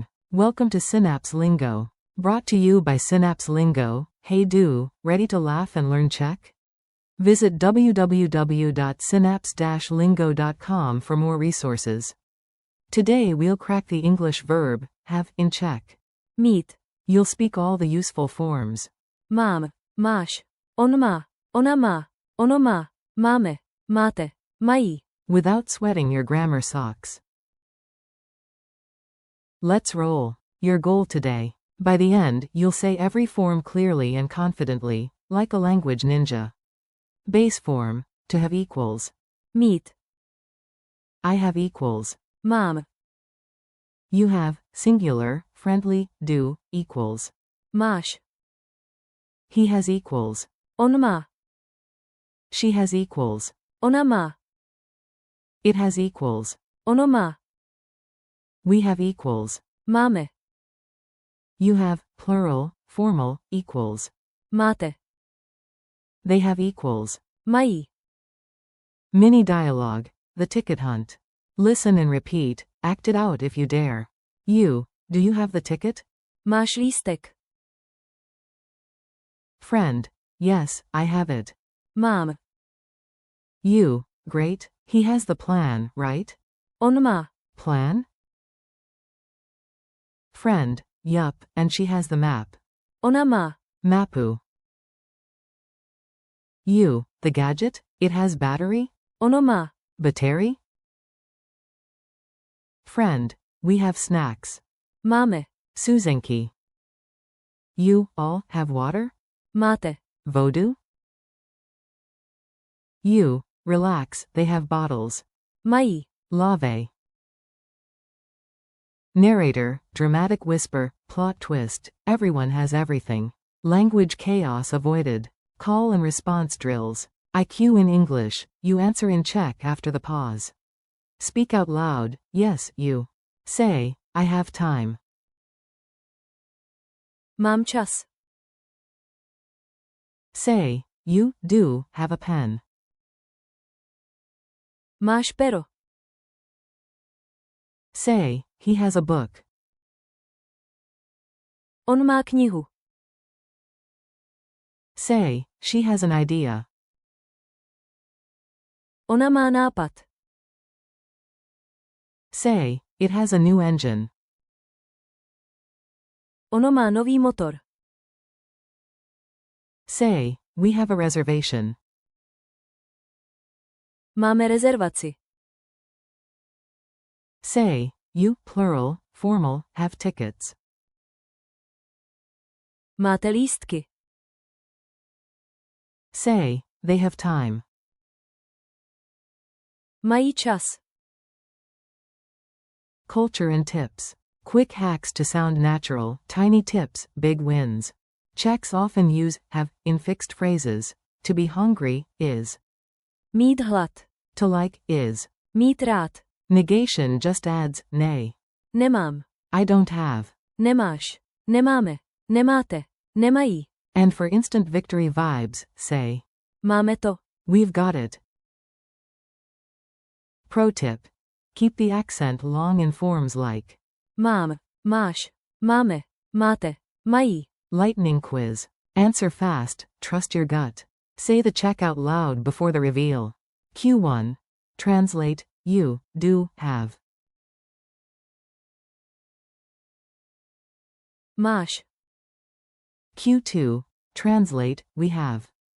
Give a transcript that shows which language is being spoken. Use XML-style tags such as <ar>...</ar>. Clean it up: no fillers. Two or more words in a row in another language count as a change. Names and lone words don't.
<en>Welcome to Synapse Lingo. Brought to you by Synapse Lingo. Hey do, ready to laugh and learn Czech? Visit www.synapse-lingo.com for more resources. Today we'll crack the English verb, have, in Czech.</en> <cs>mít,</cs> <en>You'll speak all the useful forms.</en> <cs>mám, máš, on má, ona má, ono má, máme, máte, mají.</cs> <en>Without sweating your grammar socks. Let's roll. Your goal today. By the end, you'll say every form clearly and confidently, like a language ninja. Base form, to have equals.</en> <cs>Mít,</cs> <en>I have equals.</en> <cs>mám,</cs> <en>You have, singular, friendly, do, equals.</en> <cs>máš,</cs> <en>He has equals.</en> <cs>on má,</cs> <en>She has equals.</en> <cs>ona má,</cs> <en>It has equals.</en> <cs>ono má,</cs> <en>We have equals.</en> <cs>máme,</cs> <en>You have, plural, formal, equals.</en> <cs>máte,</cs> <en>They have equals.</en> <cs>mají.</cs> <en>Mini dialogue, the ticket hunt. Listen and repeat, act it out if you dare. You, do you have the ticket?</en> <cs>Máš lístek?</cs> <en>Friend, yes, I have it.</en> <cs>Mám,</cs> <en>You, great, he has the plan, right?</en> <cs>on má,</cs> <en>Plan? Friend, yup, and she has the map.</en> <cs>ona má, Mapu.</cs> <en>You, the gadget, it has battery?</en> <cs>ono má,</cs> <en>Battery? Friend, we have snacks.</en> <cs>máme,</cs> <en>Suzenki. You, all, have water?</en> <cs>máte, Vodu?</cs> <en>You, relax, they have bottles.</en> <cs>mají. Lave.</cs> <en>Narrator, dramatic whisper, plot twist, everyone has everything. Language chaos avoided. Call and response drills. IQ in English, you answer in Czech after the pause. Speak out loud, yes, you. Say, I have time.</en> <cs>Mám čas.</cs> <en>Say, you, do, have a pen.</en> <cs>Máš pero.</cs> <en>Say, he has a book.</en> <cs>On má knihu.</cs> <en>Say, she has an idea.</en> <cs>Ona má nápad.</cs> <en>Say, it has a new engine.</en> <cs>Ono má nový motor.</cs> <en>Say, we have a reservation.</en> <cs>Máme rezervaci.</cs> <en>Say, you, plural, formal, have tickets.</en> <cs>Máte lístky.</cs> <en>Say, they have time.</en> <cs>Mají čas.</cs> <en>Culture and tips. Quick hacks to sound natural, tiny tips, big wins. Czechs often use have in fixed phrases. To be hungry is.</en> <cs>Mít hlad.</cs> <en>To like is.</en> <cs>Mít rád.</cs> <en>Negation just adds ne.</en> <cs>Nemám.</cs> <en>I don't have.</en> <cs>Nemáš. Nemáme. Nemáte. Nemají.</cs> <en>And for instant victory vibes, say.</en> <cs>Máme to.</cs> <en>We've got it. Pro tip. Keep the accent long in forms like.</en> <cs>Mám. Máš. Máme. Máte. Mají.</cs> <en>Lightning quiz. Answer fast, trust your gut. Say the check out loud before the reveal. Ch.1. Translate, you, do, have.</en> <cs>Máš.</cs> <en>Ch.2. Translate, we have.</en>